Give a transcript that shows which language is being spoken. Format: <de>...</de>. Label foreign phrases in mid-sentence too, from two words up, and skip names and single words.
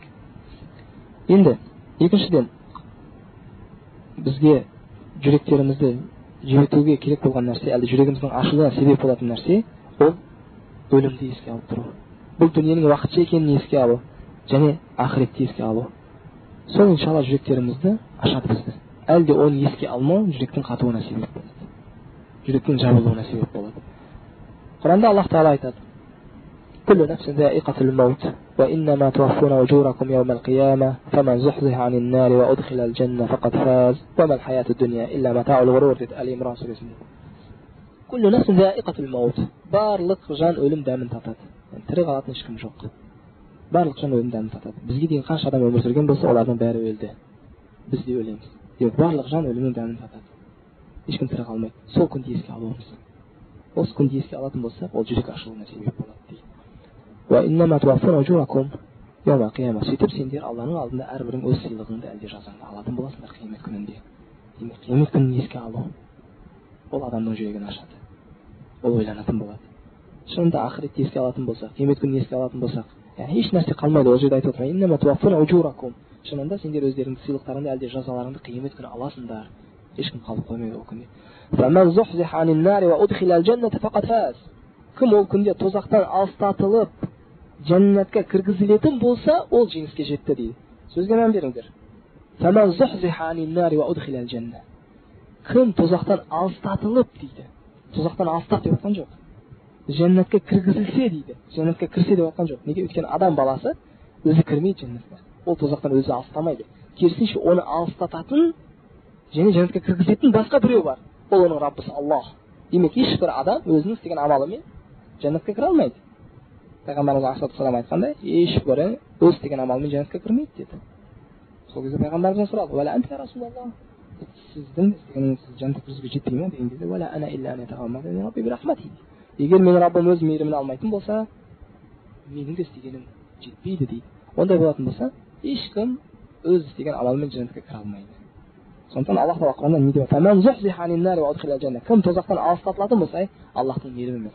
<kk>Енді екіншіден бізге жүректерімізді жібітуге керек болған нәрсе, әлде жүрегіміздің ашылуына себеп болатын нәрсе, ол өлімді еске алып тұру. Бұл дүниенің уақытша екенін еске алу және ақыретті еске алу. Сол иншалла жүректерімізді ашады бізді. Әлде оны еске алмау жүректің қатуына себеп болады. Жүректің жабылуына себеп болады. Құранда Аллах Тағала айтады:</kk> <ar>"كل نفس ذائقة الموت وإنما توفون أجوركم يوم القيامة فمن زحزح عن النار وأدخل الجنة فقد فاز وما الحياة الدنيا إلا متاع الغرور"</ar> <kk>деді Али Имран сүресінде.</kk> <ar>كل نفس ذائقة الموت.</ar> <kk>Барлық жан өлім дәмін татады. Тірі қалатын ешкім жоқ. Барлық жан өлім дәмін татады. Бізге дейін қанша адам өмір сүрген болса, олардың бәрі өлді. Біз де өлеміз. Демек барлық жан өлімнің дәмін татады. Ешкім тірі қалмайды. Сол күнді еске алуымыз. Осы күнді еске алатын болсақ, ол жүрек ашылуына себеп болады дейді.</kk> <ar>وإنما توفون أجوركم يوم القيامة.</ar> <kk>Сөйтіп сендер Алланың алдында әрбірің өз сыйлығыңды әлде жазаңды алатын боласыңдар қиямет күнінде. Демек қиямет күнін еске алу ол адамның жүрегін ашады. Ол ойланатын болады. Шынында ақыретті еске алатын болсақ, қиямет күнін еске алатын болсақ, еш нәрсе қалмайды. Ол жерде айтып отыр:</kk> <ar>"إنما توفون أجوركم."</ar> <kk>Шынында сендер өздеріңнің сыйлықтарыңды әлде жазаларыңды қиямет күні аласыңдар. Ешкім қалып қоймайды ол күнде.</kk> <ar>"فمن زحزح عن النار وأدخل الجنة فقد فاز."</ar> <kk>Кім ол күнде тозақтан алыстатылып жәннатқа кіргізілетін болса, ол жеңіске жетті дейді. Сөзге мән беріңдер.</kk> <ar>"فمن زحزح عن النار وأدخل الجنة."</ar> <kk>Кім тозақтан алыстатылып дейді. Тозақтан алыстат деп айтқан жоқ. Жәннатқа кіргізілсе дейді. Жәннатқа кірсе деп айтқан жоқ. Неге? Өйткені адам баласы өзі кірмейді жәннатқа. Ол тозақтан өзі алыстамайды. Керісінше оны алыстататын және жәннатқа кіргізетін басқа біреу бар. Ол оның Раббысы Аллах. Демек ешбір адам өзінің істеген амалымен жәннатқа кіре алмайды. Пайғамбарымыз алейхиссалам айтқандай, ешбірі өз істеген амалымен жәннатқа кірмейді деді. Сол кезде пайғамбарымыздан сұрады:</kk> <ar>"ولا أنت يا رسول الله?"</ar> <kk>Сіздің істегеніңіз жәннатқа кіргізуге жетпей ме деген кезде:</kk> <ar>"ولا أنا إلا أن يتغمدني ربي برحمته."</ar> <kk>Егер менің Раббым өз мейірімін алмайтын болса, менің де істегенім жетпейді дейді. Ондай болатын болса, ешкім өз істеген амалымен жәннатқа кіре алмайды. Сондықтан Аллах Тағала Құранда не деп жатыр? Кім тозақтан алыстатылатын болса, Аллахтың мейірімі емес.</kk>